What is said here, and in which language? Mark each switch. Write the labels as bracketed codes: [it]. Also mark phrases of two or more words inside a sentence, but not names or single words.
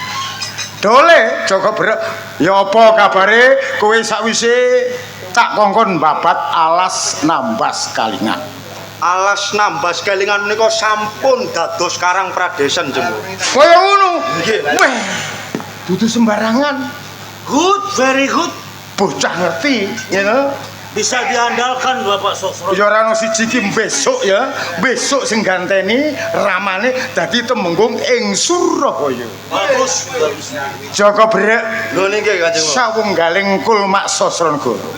[jv] Dole Joko Berak, ya apa kabare kowe sakwise tak kongkon babat alas nambas kalingan. Alas nambas kelingan menika sampun dados Karang Pradesan jenggo. Kaya ngono. Weh, dudu sembarangan. [en] Good, very good. [jv] Bocah ngerti, ya. Bisa diandalkan Bapak Sosro. Ya ora ono siji ki besok ya. Besok sing ganteni ramane dadi temenggung ing Surabaya. Bagus. Joko Berak Lho niki Kanjeng. sawunggaling kulmak Sosronegara.